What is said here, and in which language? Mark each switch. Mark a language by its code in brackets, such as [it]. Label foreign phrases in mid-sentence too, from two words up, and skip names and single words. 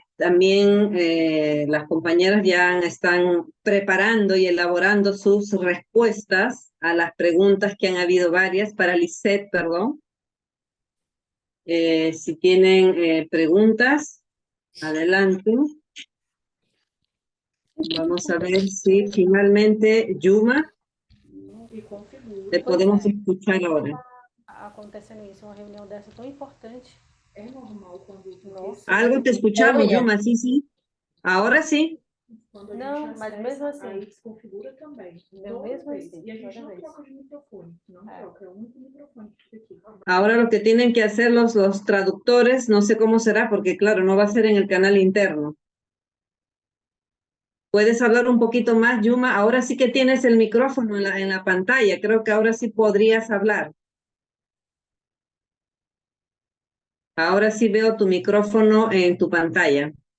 [es] También las compañeras ya están preparando y elaborando sus respuestas a las preguntas que han habido varias para Lisette, perdón. Si tienen preguntas, adelante. Vamos a ver si finalmente, Yuma, te podemos escuchar ahora. [pt] Acontecendo isso, uma reunião dessa tão importante. É normal quando [es] Algo te escuchamos, Yuma, sí, sí. Ahora sí. [pt] Não, mas mesmo assim. Aí desconfigura também. Mesmo assim. E a gente não troca de microfone. Não troca, é o único microfone que fica aqui. [es] Ahora lo que tienen que hacer los traductores, no sé cómo será, porque claro, no va a ser en el canal interno. ¿Puedes hablar un poquito más, Yuma? Ahora sí que tienes el micrófono en la pantalla. Creo que ahora sí podrías hablar. Ahora sí veo tu micrófono en tu pantalla.